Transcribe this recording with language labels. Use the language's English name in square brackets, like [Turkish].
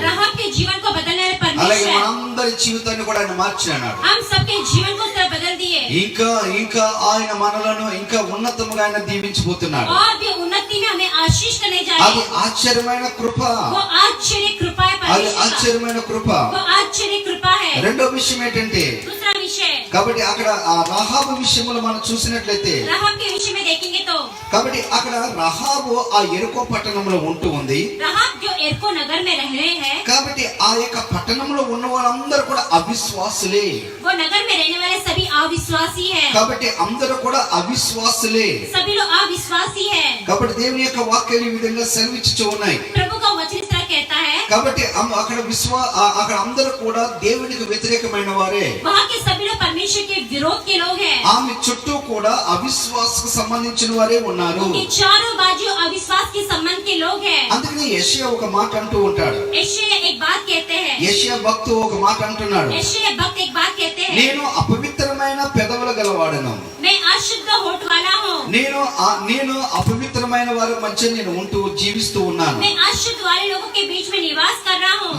[Hindi] राहाब के जीवन को बदलने वाले [Telugu] అలాగే [Hindi] परमेश्वर [Telugu] మనందరి జీవితాన్ని కూడా ఆయన మార్చినాడు. [Hindi] हम सबके जीवन को इस तरह बदल दिए. [Telugu] ఇంకా ఆయన మనలను ఇంకా ఉన్నతముగా ఆయన దీవించబోతున్నాడు. [Hindi] और भी उन्नति में हमें आशीष करने जा [Telugu] అది [Hindi] रहे हैं. [Telugu] ఆశ్చర్యమైన కృప. [Hindi] वो आश्चर्य कृपा है [Telugu] అది [Hindi] परमेश्वर का. [Telugu] ఆశ్చర్యమైన కృప. [Hindi] वो आश्चर्य कृपा है. [Telugu] రెండో విషయం ఏంటంటే, [Hindi] दूसरा विषय [Telugu] కాబట్టి అక్కడ ఆ రహాబు విషయంలో మనం చూసినట్లయితే, [Hindi] राहाब के विषय में देखेंगे तो [Telugu] కాబట్టి అక్కడ రహాబు ఆ యెరికో పట్టణంలో ఉంటూ ఉంది. [Hindi] राहाब जो एरको नगर में रह रहे हैं, [Telugu] కాబట్టి ఆ యొక్క పట్టణంలో ఉన్న వాళ్ళందరూ కూడా అవిశ్వాసులే. [Hindi] वो नगर में रहने वाले सभी अविश्वासी हैं. [Telugu] కాబట్టి అందరూ కూడా అవిశ్వాసులే. [Hindi] सभी लोग अविश्वासी हैं. [Telugu] కాబట్టి దేవుని యొక్క వాక్యాలు ఈ విధంగా సెలవిచ్చుచూ ఉన్నాయి. [Hindi] प्रभु का वचन इस तरह कहता है. [Telugu] కాబట్టి అక్కడ అందరూ కూడా దేవునికి వ్యతిరేకమైన వారే. [Hindi] वहाँ के सभी लोग परमेश्वर के विरोध के लोग हैं. [Telugu] ఆమె చుట్టూ కూడా అవిశ్వాసకు సంబంధించిన వారే ఉన్నారు. [Hindi] उनके चारों बाजू अविश्वास के संबंध के लोग हैं. [Telugu] అందుకని యెషయా ఒక మాట అంటూ ఉంటాడు. [Hindi] यशायाह एक बात कहते हैं. [Telugu] యెషయా భక్తుడు ఒక మాట అంటున్నాడు, [Hindi] यशायाह भक्त एक बात कहते हैं. [Telugu] నేను అపవిత్రమైన పెదవుల గలవాడను. [Hindi] मैं अशुद्ध होठ वाला हूँ. [Telugu] నేను అపవిత్రమైన వారి మధ్య నేను ఉంటూ జీవిస్తూ ఉన్నాను. [Hindi] मैं अशुद्ध वाले लोगों के बीच में निवास कर रहा हूँ.